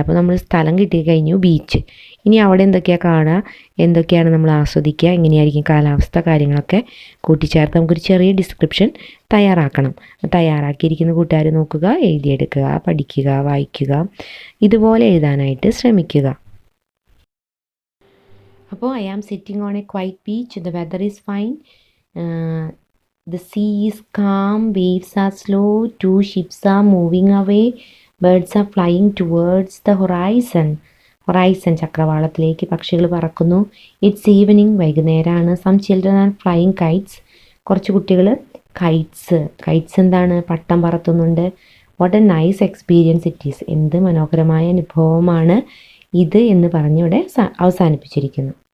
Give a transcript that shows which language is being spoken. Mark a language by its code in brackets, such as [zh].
[ml] അപ്പോൾ നമ്മൾ സ്ഥലം കിട്ടിക്കഴിഞ്ഞു, ബീച്ച്. ഇനി അവിടെ എന്തൊക്കെയാണ് കാണുക, എന്തൊക്കെയാണ് നമ്മൾ ആസ്വദിക്കുക, എങ്ങനെയായിരിക്കും കാലാവസ്ഥ, കാര്യങ്ങളൊക്കെ കൂട്ടിച്ചേർത്ത് നമുക്കൊരു ചെറിയ ഡിസ്ക്രിപ്ഷൻ തയ്യാറാക്കണം. തയ്യാറാക്കിയിരിക്കുന്ന കൂട്ടുകാർ നോക്കുക, എഴുതിയെടുക്കുക, പഠിക്കുക, വായിക്കുക, ഇതുപോലെ എഴുതാനായിട്ട് ശ്രമിക്കുക. [en] അപ്പോൾ I am sitting on a quiet beach, the weather is fine, the sea is calm, waves are slow, 2 ships are moving away, birds are flying towards the horizon. [ml] ചക്രവാളത്തിലേക്ക് പക്ഷികൾ പറക്കുന്നു. [en] it's evening, [ml] വൈകുന്നേരമാണ്. [en] some children are flying kites, [ml] കുറച്ച് കുട്ടികൾ Kites എന്താണ്, പട്ടം പറത്തുന്നുണ്ട്. [en] what a nice experience it is, [ml] എന്ത് മനോഹരമായ അനുഭവമാണ് ഇത് എന്ന് പറഞ്ഞിവിടെ അവസാനിപ്പിച്ചിരിക്കുന്നു.